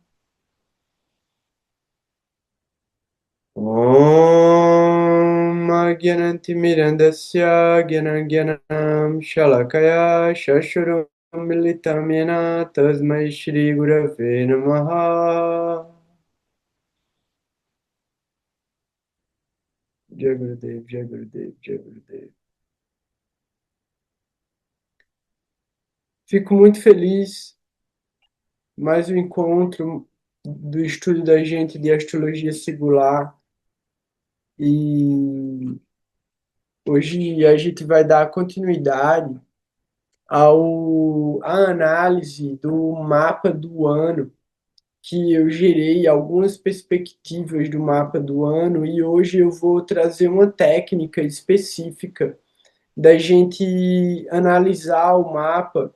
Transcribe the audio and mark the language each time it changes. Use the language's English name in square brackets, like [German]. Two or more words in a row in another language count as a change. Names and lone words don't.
[Sanskrit] Om Agyanantimirandasya Gyanagyanam Shalakaya Shashurum Militam Yena Tasmai Shri Gurave Namaha Jai Gurudev, Jai Gurudev, Jai Gurudev. [Portuguese] Fico muito feliz, mais um encontro do estudo da gente de astrologia singular. E hoje a gente vai dar continuidade à análise do mapa do ano, que eu gerei algumas perspectivas do mapa do ano, e hoje eu vou trazer uma técnica específica da gente analisar o mapa.